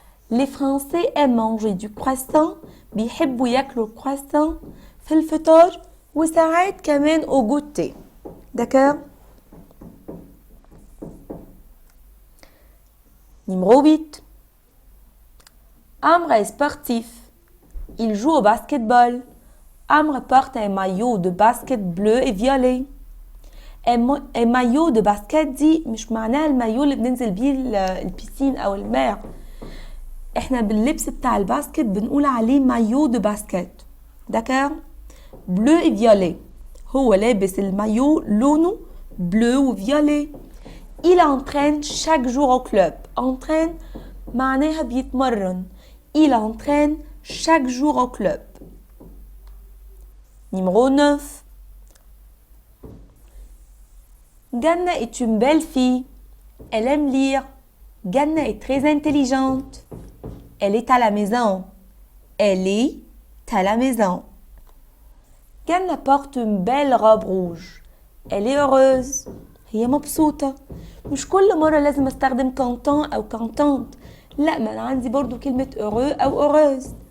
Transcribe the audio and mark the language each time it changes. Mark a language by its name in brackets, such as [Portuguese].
[French] les Français aiment manger du croissant، [Arabic] بيحبوا ياكلوا الكرواسون في الفطار وساعات كمان [French] au goûter. d'accord. numéro 8. Amr est sportif, il joue au basketball. Amr porte un maillot de basket bleu et violet. un maillot de basket [Arabic] دي مش معناها المايو اللي بننزل بيه البيسين او الماء، احنا باللبس بتاع الباسكت بنقول عليه [French] maillot de basket. d'accord. bleu et violet [Arabic] هو لابس المايو لونه [French] bleu ou violet. Il entraîne chaque jour au club. Entraîne [Arabic] معناها بيتمرن. [French] Il entraîne chaque jour au club. Numéro 9. Ganna est une belle fille. Elle aime lire. Ganna est très intelligente. Elle est à la maison. Elle est à la maison. Ganna porte une belle robe rouge. Elle est heureuse. [Arabic] هي مبسوطة. مش كل مرة لازم استخدم content أو contente. لا، ما أنا عندي برضو كلمة heureux أو heureuse.